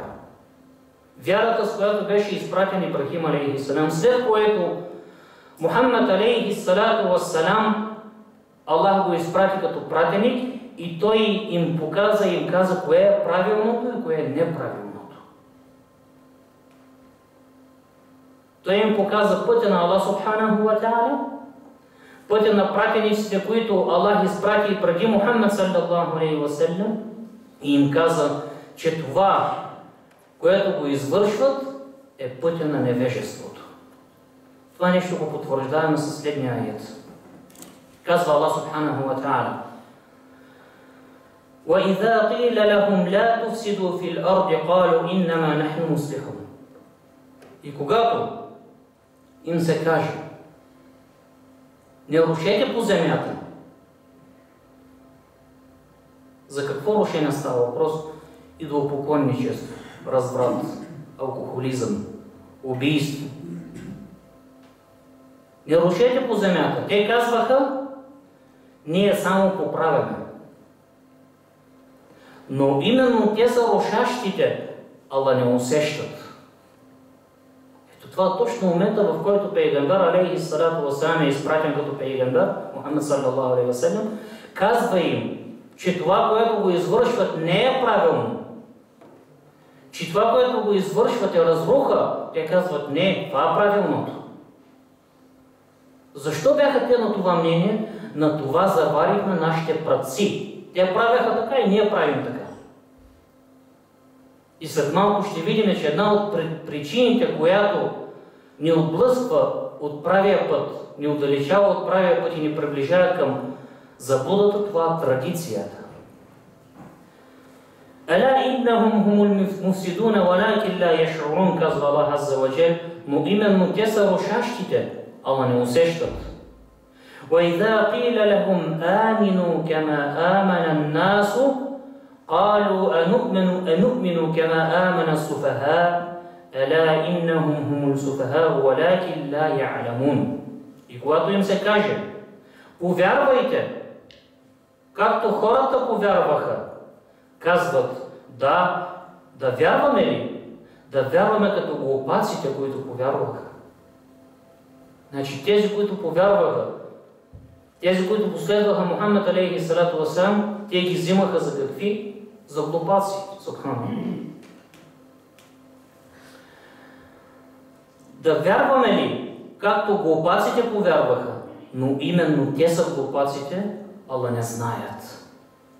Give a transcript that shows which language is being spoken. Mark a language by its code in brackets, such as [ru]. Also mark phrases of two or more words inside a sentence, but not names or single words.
[bg] Вярата, с която беше изпратен Ибрахим алейхиссалам, след което Мухаммад [ar] عليه الصلاة والسلام, [bg] Аллах го изпрати като пратеник и той им показа и им каза кое е правилното и кое е неправилното. Той им показа пътя на Аллах [ar] سبحانه وتعالى, [bg] пътя на пратениците, които Аллах изпрати преди Мухаммад [ar] صلى الله عليه وسلم, [bg] и им каза, че това, което го извършват, е пътя на невежеството. Това нещо го потвърждаваме със следния аят. [ar] Казва Аллах سبحانه وتعالى: وَإِذَا قِيلَ لَهُمْ لَا تُفْسِدُوا فِي الْأَرْضِ قَالُوا إِنَّمَا نَحْنُ مُصْلِحُونَ. [bg] И когато им се каже, не рушете по земята. За какво рушение става въпрос? Идолопоклонничество, разврат, алкохолизъм, убийство. Не рушете по земята. Те казваха, ние само поправяме. Но именно те са рушащите, ала не усещат. Ето това е точно момента, в който пейгамбер [ar] عليه الصلاة والسلام [bg] е изпратен като пейгамбер, Мухаммад [ar] صلى الله عليه وسلم, [bg] казва им, че това, което го извършват, не е правилно. Че това, което го извършват, е разруха. Те казват, не, това е правилното. Защо бяха те на това мнение? На това заварихме нашите праци. Те правяха така и ние правим така. И след малко ще видим, че една от причините, която ни отблъсква от правия път, ни отдалечава от правия път и ни приближава към заблудата, това е традицията. [ar] ألا إنهم هم المفسدون ولكن لا يشعرون, казва Аллах عز وجل, [bg] но именно те са рушащите, ала не усещат. [ar] وَإِذَا قِيلَ لَهُمْ آمِنُوا كَمَا آمَنَ النَّاسُ قَالُوا أَنُؤْمِنُ كَمَا آمَنَ السُّفَهَاءُ أَلَا إِنَّهُمْ هُمُ السُّفَهَاءُ وَلَكِنْ لَا يَعْلَمُونَ. [bg] И когато им се каже, повярвайте, както хората повярваха, казват, да вярваме ли? Да вярваме като глупаците, които повярваха. Значи тези, които повярваха, тези, които последваха Мухаммад [ar] عليه الصلاة والسلام, [bg] те ги взимаха за какви? За глупаци, субханаллах. Да вярваме ли, както глупаците повярваха, но именно те са глупаците, ала не знаят.